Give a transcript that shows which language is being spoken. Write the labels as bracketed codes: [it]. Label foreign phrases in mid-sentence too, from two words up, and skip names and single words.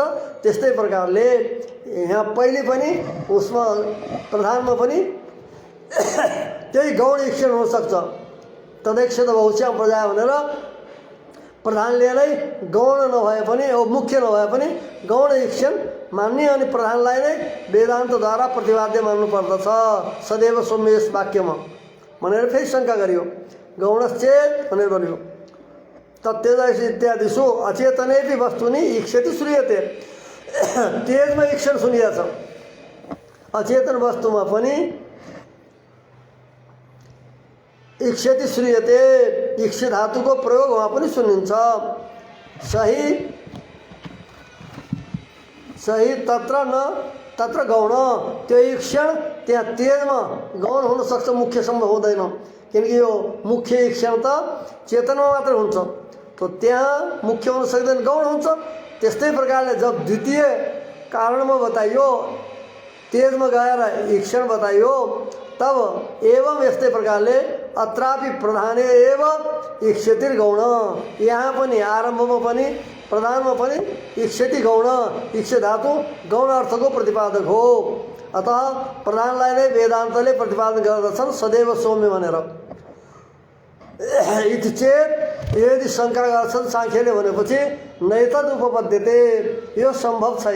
[ne] त्यस्तै प्रकारले यहाँ पहिले पनि उसमा प्रधानमा पनि त्यही गौण ईक्षण हुनसक्छ। तदैक्षत बहुश्याम प्रजा भनेर प्रधानले नै गौण नभए पनि मुख्य नभए पनि गौण ईक्षण मान्ने अनि प्रधानलाई नै वेदान्तद्वारा प्रतिपाद्य मान्नुपर्दछ। सदैव सौम्य यस वाक्यमा भनेर फेरि शङ्का गरियो। गौणश्चेत् भनेर भन्यो। [sa] तत्तेज इत्यादिषु अचेतनेपि वस्तुनि ईक्षति श्रूयते। [ne] तेजमा ईक्षण सुनिएको छ, अचेतन वस्तुमा पनि [sa] ईक्षति श्रूयते। [ne] ईक्ष धातुको प्रयोग वहाँ पनि सुनिन्छ। [sa] सही तत्र न तत्र गौण। [ne] त्यो ईक्षण त्यहाँ तेजमा गौण हुनसक्छ, मुख्यसम्म हुँदैन। किनकि यो मुख्य ईक्षण त चेतनमा मात्र हुन्छ, तो त्यहाँ मुख्य हुन सक्दैन, गौण हुन्छ। त्यस्तै प्रकारले जब द्वितीय कारणमा बताइयो, तेजमा गएर ईक्षण बताइयो, तब एवं यस्तै प्रकारले [sa] अत्रापि प्रधाने एव ईक्षति गौण। [ne] यहाँ पनि आरम्भमा पनि प्रधानमा पनि ईक्षति गौण। ईक्ष धातु गौण अर्थको प्रतिपादक हो। अतः प्रधानलाई नै वेदान्तले प्रतिपादन गर्दछन् सदैव सौम्य भनेर। [sa] इति चेत [ne] यदि शङ्का गर्छन् साङ्ख्यले भनेपछि [sa] नैतद उपपद्यते, [ne] यो सम्भव छैन।